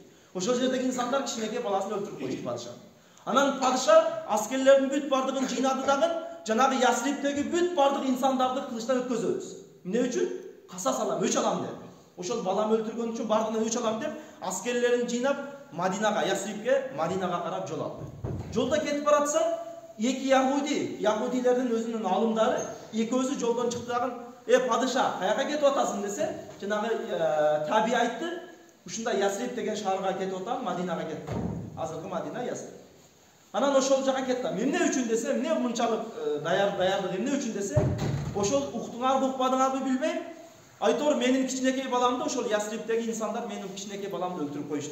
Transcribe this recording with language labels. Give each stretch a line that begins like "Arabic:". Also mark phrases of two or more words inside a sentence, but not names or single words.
Kyrgyz: Ошол жердеги инсандар кичинекей баласын өлтүрүп коюшту падыша. Анан падыша аскерлердин бүт бардыгын жыйнады дагы, жанагы Ясрибдеги бүт бардык инсандарды кылычтан өткөзөбүз. Эмне үчүн? Касас алам, өч алам деп. Ошол балам өлтүргөн үчүн бардыгына өч алам деп, аскерлерин жыйнап Мадинага, Ясрибге, Мадинага карап жол алды. Жолда кетип баратса, эки Яхудилердин өзүнүн алымдары экөөсү жолдон чыкты дагы, Падыша, кайака кетип атасың десе, жанагы таби aytты, ушунда Ясриб деген шаарга кетип атам, Мадинага кетти. Азыркы Мадина Ясриб. Анан ошол жака кеттим. Эмне үчүн десе, эмне мынчалык даярдык эмне үчүн десе, ошол уктуңарбы укпадыңарбы билбейм. Айтор менин кичинекей баламды ошол Ясрибдеги инсандар менин кичинекей баламды өлтүрүп коюшту.